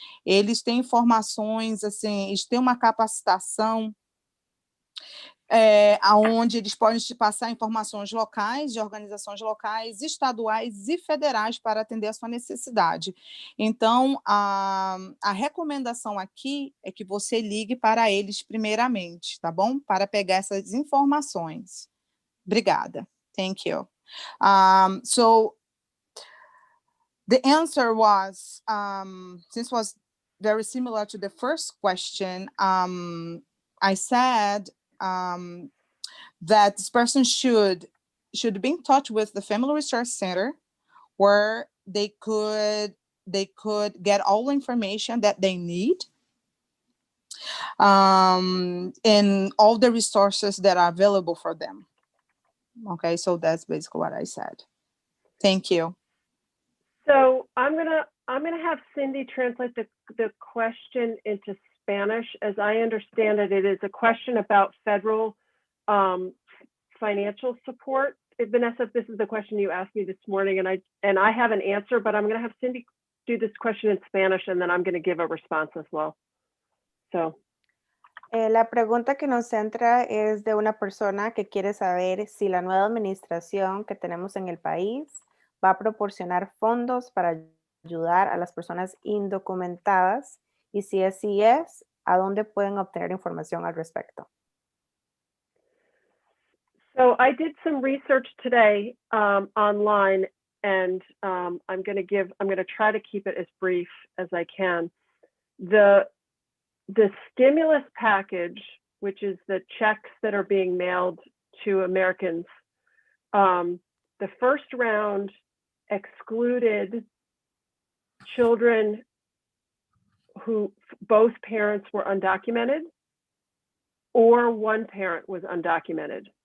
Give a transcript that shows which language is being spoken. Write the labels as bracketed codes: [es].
[pt] Eles têm informações, assim, eles têm uma capacitação onde eles podem te passar informações locais, de organizações locais, estaduais e federais para atender a sua necessidade. Então, a recomendação aqui é que você ligue para eles primeiramente, tá bom? Para pegar essas informações. Obrigada. [en] Thank you. So the answer was, since it was very similar to the first question, I said that this person should be in touch with the Family Resource Center, where they could get all the information that they need, and all the resources that are available for them. Okay, so that's basically what I said. Thank you. So I'm gonna have Cindy translate the question into Spanish. As I understand it, it is a question about federal financial support. Vanessa, this is the question you asked me this morning, and I have an answer, but I'm gonna have Cindy do this question in Spanish, and then I'm going to give a response as well. So. [es] La pregunta que nos centra es de una persona que quiere saber si la nueva administración que tenemos en el país va a proporcionar fondos para ayudar a las personas indocumentadas y si así es, ¿a dónde pueden obtener información al respecto? [en] So I did some research today online, and I'm going to try to keep it as brief as I can. The stimulus package, which is the checks that are being mailed to Americans, the first round excluded children who both parents were undocumented or one parent was undocumented.